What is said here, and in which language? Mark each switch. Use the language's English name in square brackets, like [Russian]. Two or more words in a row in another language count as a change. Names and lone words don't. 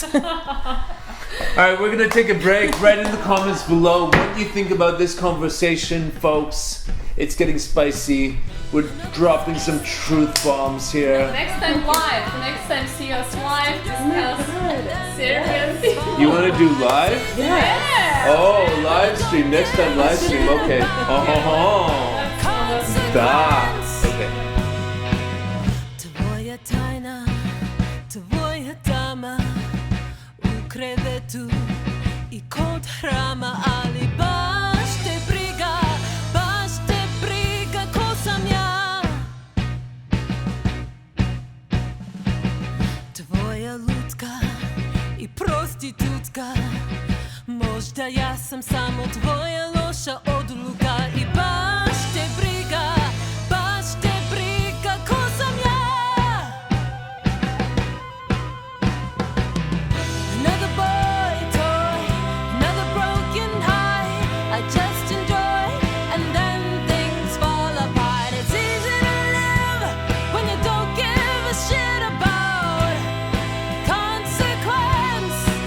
[English] Alright, we're gonna take a break. Write in the comments below what you think about this conversation, folks. It's getting spicy. We're dropping some truth bombs here. Next time live. Next time see us live. Discuss Serbian. You wanna do live? Yeah. Oh, live stream. Next time live stream. Okay. Da. Okay. [Serbian] Tvoja tajna, tvoja dama u krevetu I kod hrama, ali baš te briga ko sam ja. Tvoja lutka I prostitutka, možda ja sam samo tvoja loša odluka I baš te briga ko sam ja. [English] Another boy toy, another broken heart. I just enjoy and then things fall apart. It's easy to live when you don't give a shit about consequence.